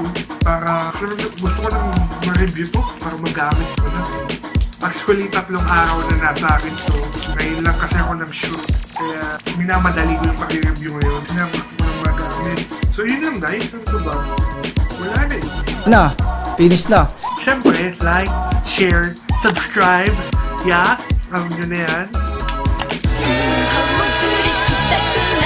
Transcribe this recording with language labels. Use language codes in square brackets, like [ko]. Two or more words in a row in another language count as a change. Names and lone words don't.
[tl] Para, gusto ko lang ma-review to para magamit ko na. Actually, 3 araw na nasa akin to. Ngayon lang kasi ako nag-shoot. Kaya, minamadali ko yung pag-review ngayon. Sinama ko lang magamit. So yun lang guys, ano ba? Wala na eh. Na, finish na. Siyempre, [en] like, share, subscribe. Yeah, [tl] alam nyo na yan. お祭りしたく